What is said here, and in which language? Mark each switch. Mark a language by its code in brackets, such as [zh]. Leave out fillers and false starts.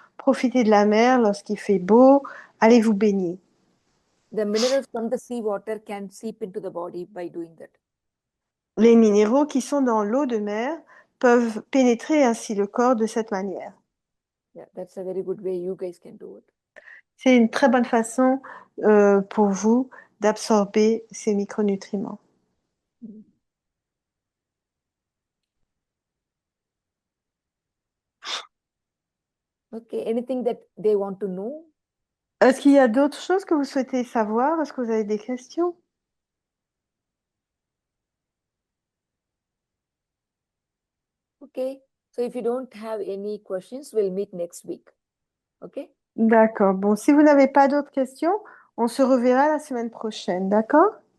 [fr] Profitez de la mer lorsqu'il fait beau, allez vous baigner. [en] The minerals from the sea water can seep into the body by doing that. [fr] Les minéraux qui sont dans l'eau de mer peuvent pénétrer ainsi le corps de cette manière. [en] Yeah, that's a very good way you guys can do it. [fr] C'est une très bonne façon pour vous d'absorber ces micronutriments. Mm. [en] Okay, anything that they want to know? [fr] Est-ce qu'il y a d'autres choses que vous souhaitez savoir? Est-ce que vous avez des questions? [en] Okay, so if you don't have any questions, we'll meet next week. Okay? [fr] D'accord. Bon, si vous n'avez pas d'autres questions, on se reverra la semaine prochaine. D'accord?